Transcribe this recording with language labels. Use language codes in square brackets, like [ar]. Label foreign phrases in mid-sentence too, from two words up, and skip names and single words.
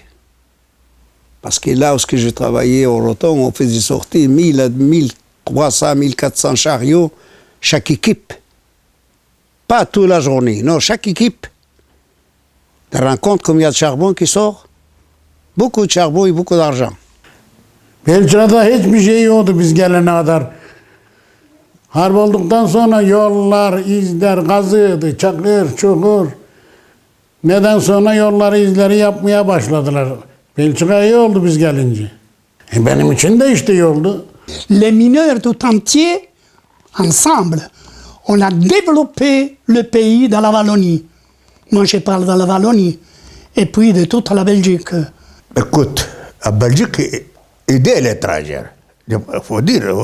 [fr] Parce que là où je travaillais au Roton, on faisait sortir 1300, 1400 chariots, chaque équipe. Pas toute la journée, non, chaque équipe. Tu te rends compte combien de charbon qui sort? Beaucoup de charbon et beaucoup d'argent. [tr] Belçika'da hiçbir şey yoktu biz gelene kadar. Harp olduktan sonra yollar, izler, kazıydı, çakır, çukur. Neden sonra yolları, izleri yapmaya başladılar. Belçika iyi oldu biz gelince. Benim için de işte iyi oldu. [fr] Les mineurs tout entier, ensemble, on a développé le pays dans la Wallonie. Moi, je parle de la Wallonie, et puis de toute la Belgique. Écoute, la Belgique aidait l'étranger, il faut dire.